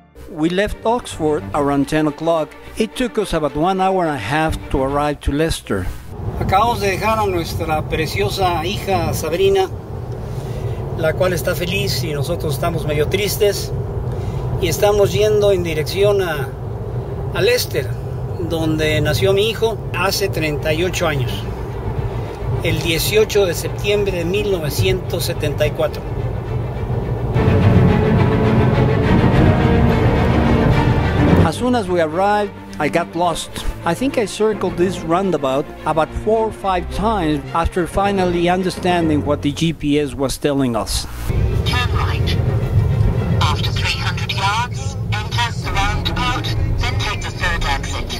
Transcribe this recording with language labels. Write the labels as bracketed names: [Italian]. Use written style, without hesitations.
[English] We left Oxford around 10 o'clock. It took us about 1 hour and a half to arrive to Leicester. [Spanish] Acabamos de dejar a nuestra preciosa hija Sabrina, la cual está feliz y nosotros estamos medio tristes. Y estamos yendo en dirección a Leicester, donde nació mi hijo hace 38 años, el 18 de septiembre de 1974. [English] As soon as we arrived, I got lost. I think I circled this roundabout about 4 or 5 times after finally understanding what the GPS was telling us. Turn right. After 300 yards, enter the roundabout, then take the third exit.